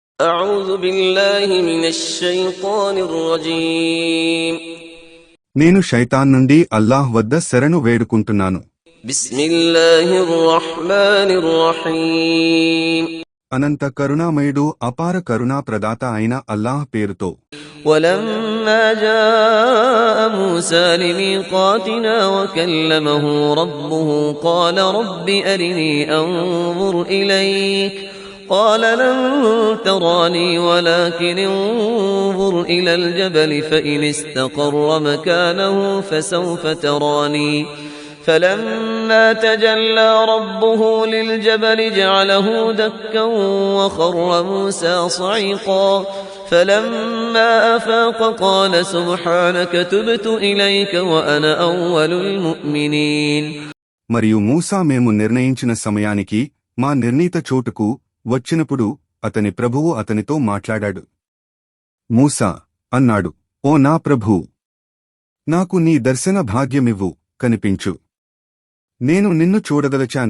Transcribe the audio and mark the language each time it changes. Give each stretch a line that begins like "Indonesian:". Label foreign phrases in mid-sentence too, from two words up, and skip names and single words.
Arabic: أعوذ بالله من الشيطان الرجيم
Telugu: నేను శైతాన్ నుండి అల్లాహ్ వద్ద శరణు వేడుకుంటున్నాను.
Arabic: بسم الله الرحمن الرحيم
Telugu: అనంత కరుణామయుడు అపార కరుణా ప్రదాత అయిన అల్లాహ్ పేరుతో.
Arabic: ولما جاء موسى لميقاتنا وكلمه ربه قال رب أرني أنظر إليك قال لن تراني ولكن انظر إلى الجبل فإن استقر مكانه فسوف تراني فلما تجلى ربه للجبل جعله دكا وخر موسى صعيقا فلما أفاق قال سبحانك تبت إليك وأنا أول المؤمنين.
Telugu: మరియు మూసా మేము నిర్ణయించిన సమయానికి మా నిర్ణీత చోటుకు వచ్చినప్పుడు అతని ప్రభువు అతనితో మాట్లాడాడు. మూసా అన్నాడు, ఓ నా ప్రభూ, నాకు నీ దర్శన భాగ్యమివ్వు, కనిపించు, నేను నిన్ను చూడదలచాను.